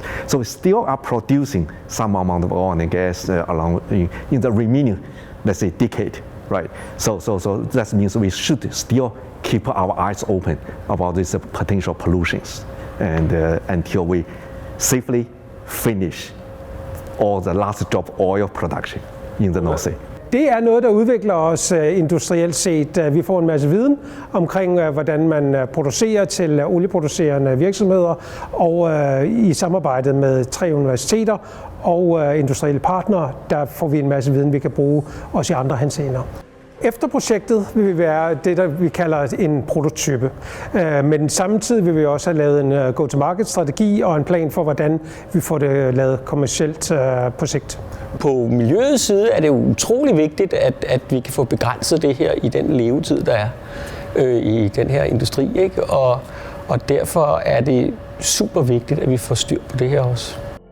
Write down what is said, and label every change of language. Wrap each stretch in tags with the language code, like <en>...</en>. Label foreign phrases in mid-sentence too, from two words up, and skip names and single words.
<en>So we still are producing some amount of oil and gas along in the remaining, let's say, decade, right? So that means we should still keep our eyes open about these potential pollutions and until we safely finish all the last drop oil production in the North Sea.</en> <da>Det er noget, der udvikler os industrielt set. Vi får en masse viden omkring, hvordan man producerer til olieproducerende virksomheder, og i samarbejdet med 3 universiteter og industrielle partnere, der får vi en masse viden, vi kan bruge også i andre henseender. Efter projektet vil vi være det, der vi kalder en prototype. Men samtidig vil vi også have lavet en go-to-market-strategi og en plan for, hvordan vi får det lavet kommercielt på sigt. På miljøets side er det utrolig vigtigt, at vi kan få begrænset det her i den levetid, der er i den her industri, ikke? Og derfor er det super vigtigt, at vi får styr på det her også.</da>